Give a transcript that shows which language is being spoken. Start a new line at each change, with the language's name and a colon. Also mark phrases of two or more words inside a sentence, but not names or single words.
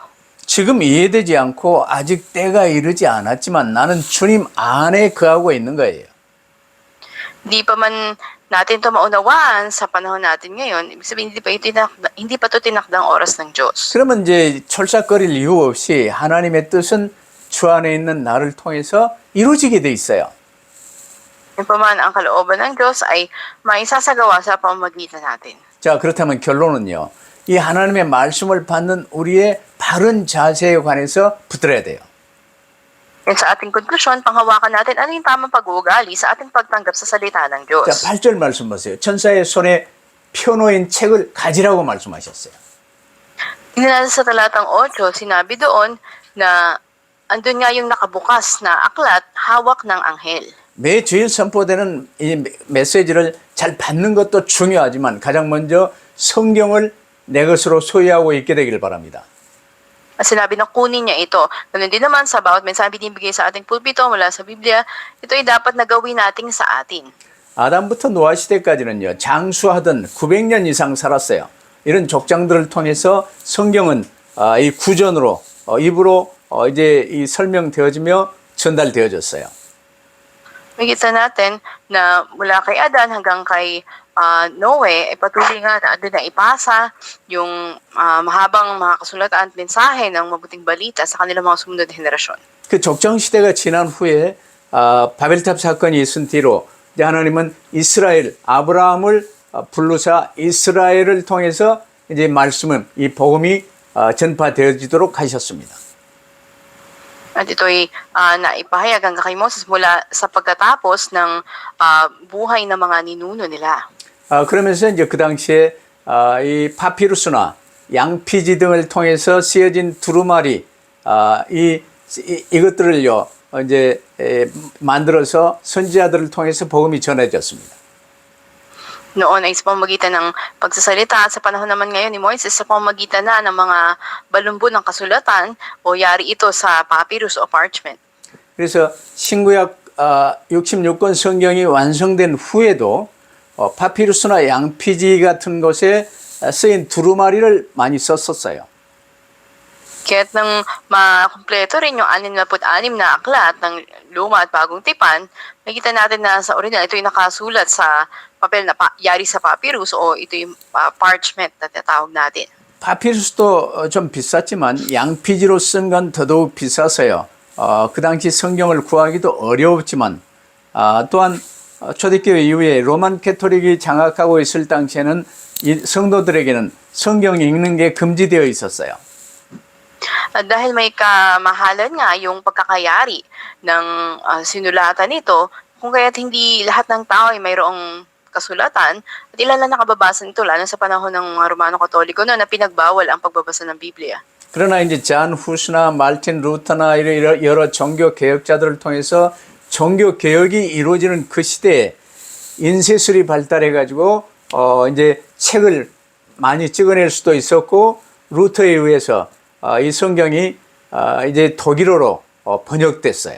Korean: 지금 이해되지 않고 아직 때가 이르지 않았지만 나는 주님 안에 거하고 있는 거예요.
Filipino: Hindi pa man natin ito maunawaan sa panahon natin ngayon, ibig sabihin hindi pa ito tinakdang oras ng Diyos.
Korean: 그러면 이제 철삭거릴 이유 없이 하나님의 뜻은 주 안에 있는 나를 통해서 이루어지게 돼 있어요.
Filipino: Yung pa man ang kalooban ng Diyos ay maisasagawa sa pamamagitan natin.
Korean: 자, 그렇다면 결론은요. 이 하나님의 말씀을 받는 우리의 바른 자세에 관해서 붙들어야 돼요.
Filipino: And sa ating konklusyon, panghawakan natin ano yung tamang pag-uugali sa ating pagtanggap sa salita ng
Korean: 자,
Filipino: Diyos.
Korean: 8절 말씀 보세요. 천사의 손에 펴놓인 책을 가지라고 말씀하셨어요.
Filipino: Tingnan natin sa talatang 8, sinabi doon na andun nga yung nakabukas na aklat, hawak ng anghel.
Korean: 매 주일 선포되는 이 메시지를 잘 받는 것도 중요하지만 가장 먼저 성경을 내 것으로 소유하고 있게 되기를 바랍니다.
Filipino: At sinabi na kunin niya ito. Ganun din naman sa bawat mensahe binibigay sa ating pulpito mula sa Biblia, ito ay dapat na gawin natin sa atin.
Korean: 아담부터 노아 시대까지는요, 장수하던 900년 이상 살았어요. 이런 족장들을 통해서 성경은 이 구전으로 입으로 이제 이 설명되어지며 전달되어졌어요.
Filipino: Makita natin na mula kay Adan hanggang kay Noe, ay patuloy nga na doon na ipasa yung mahabang mga kasulatan at mensahe ng mabuting balita sa kanilang mga sumunod na henerasyon.
Korean: 그 족장 시대가 지난 후에 바벨탑 사건이 있은 뒤로 이제 하나님은 이스라엘 아브라함을 부르사 이스라엘을 통해서 이제 말씀은 이 복음이 전파되어지도록 하셨습니다.
Filipino: At ito'y naipahayag hanggang kay Moses mula sa pagkatapos ng buhay ng mga ninuno nila.
Korean: 그러면서 이제 그 당시에 이 파피루스나 양피지 등을 통해서 쓰여진 두루마리 이것들을요 이제 만들어서 선지자들을 통해서 복음이 전해졌습니다.
Filipino: Noon ay sa pamamagitan ng pagsasalita at sa panahon naman ngayon ni Moises sa pamamagitan na ng mga balumbon ng kasulatan o yari ito sa papyrus o parchment.
Korean: 그래서 신구약 66권 성경이 완성된 후에도 파피루스나 양피지 같은 곳에 쓰인 두루마리를 많이 썼었어요.
Filipino: Kaya't nang makumpleto rin yung 66 na aklat ng luma at bagong tipan, nakita natin na sa original ito yung nakasulat sa papel na yari sa papyrus o ito yung parchment na tinatawag natin.
Korean: 파피루스도 좀 비쌌지만 양피지로 쓴 건 더더욱 비쌌어요. 그 당시 성경을 구하기도 어려웠지만 또한 초대교회 이후에 로만 캐토릭이 장악하고 있을 당시에는 이 성도들에게는 성경 읽는 게 금지되어 있었어요.
Filipino: At dahil may kamahalan nga yung pagkakayari ng sinulatan nito, kung kaya't hindi lahat ng tao ay mayroong kasulatan, at ilan lang nakababasa nito, lalo sa panahon ng mga Romano Katoliko na pinagbawal ang pagbabasa ng Biblia.
Korean: 그러나 이제 잔 후스나 말틴 루터나 이런 여러 종교 개혁자들을 통해서 종교 개혁이 이루어지는 그 시대에 인쇄술이 발달해 가지고 이제 책을 많이 찍어낼 수도 있었고 루터에 의해서 이 성경이 이제 독일어로 번역됐어요.